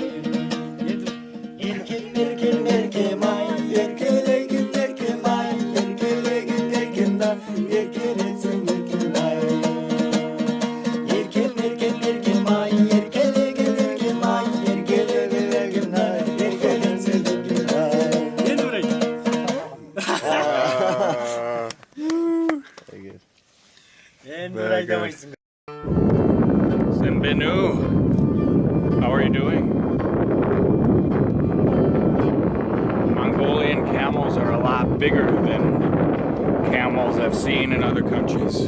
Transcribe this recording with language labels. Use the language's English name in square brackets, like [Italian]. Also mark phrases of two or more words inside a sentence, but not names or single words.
[Kazakh] Еркем, еркем, еркем-ай, еркелеген еркем-ай, еркелеген еркем-ай, еркелетсем еркем-ай. Еркем, еркем, еркем-ай, еркелеген еркем-ай, еркелеген еркем-ай, еркелетсем еркем-ай. Енді бір айт. [English] Very good. Sembenu, how are you doing? Mongolian camels are a lot bigger than camels I've seen in other countries.